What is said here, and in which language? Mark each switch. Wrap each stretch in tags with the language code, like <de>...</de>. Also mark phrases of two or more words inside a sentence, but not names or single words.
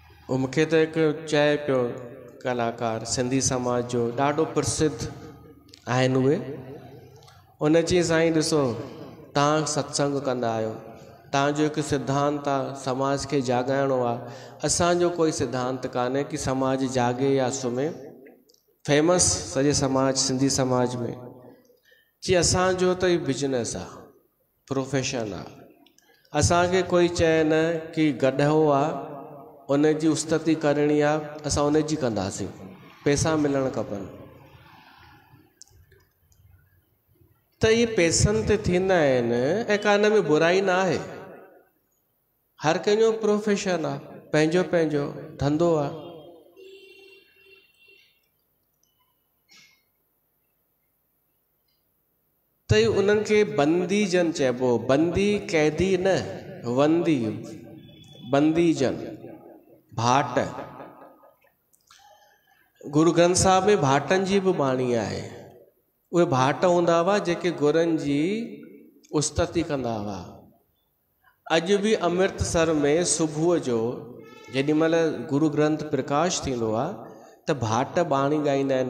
<sd>मूंखे त हिकु चए पियो कलाकार सिंधी समाज जो ॾाढो प्रसिद्ध आहिनि उहे, उन चई साईं ॾिसो तव्हां सत्संग कंदा आहियो, तव्हांजो हिकु सिद्धांत आहे समाज खे जाॻाइणो आहे, असांजो कोई सिद्धांत कान्हे कि समाज जाॻे या सुम्हे। फेमस सॼे समाज सिंधी समाज में जी असांजो त इहो बिजनेस आहे, प्रोफेशन आहे। असांखे कोई चए न कि गॾो आहे उन जी उस्तति करणी आहे, असां उन जी कंदासीं, पैसा मिलणु खपनि। त इहे पैसनि ते थींदा आहिनि ऐं का इन में बुराई न आहे। हर कंहिंजो प्रोफेशन आहे, पंहिंजो पंहिंजो धंधो आहे। त उन्हनि खे बंदी जन चइबो, बंदी कैदी न, वंदी बंदी जन, भाट। गुरु ग्रंथ साहिब में भाटनि जी बि बाणी आहे। उहे भाट हूंदा हुआ जेके गुरनि जी उस्तति कंदा हुआ। अॼु बि अमृतसर में सुबुह जो जेॾी महिल गुरु ग्रंथ प्रकाश थींदो आहे त भाट बाणी ॻाईंदा आहिनि।</sd>